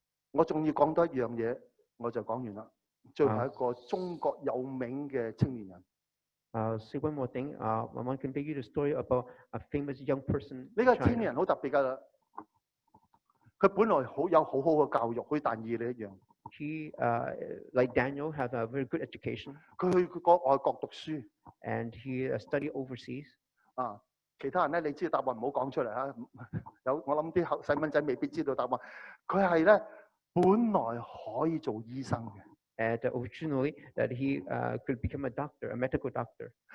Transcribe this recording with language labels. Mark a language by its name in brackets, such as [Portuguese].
[Cantonese] 我仲要講多一樣嘢，我就講完啦。最後一個中國有名嘅青年人。 [English] Say one more thing. I want to convey you the story about a famous young person. [Cantonese] 呢個青年人好特別㗎啦。佢本來有好好嘅教育，好似但以理一樣。 [English] He, like Daniel, have a very good education. [Cantonese] 佢去外國讀書。 [English] And he studied overseas. [Cantonese] 其他人咧，你知道答案唔好講出嚟啊！我諗啲細蚊仔未必知道答案。佢係咧本來可以做醫生嘅。 [English] And originally that he could become a doctor, a medical doctor.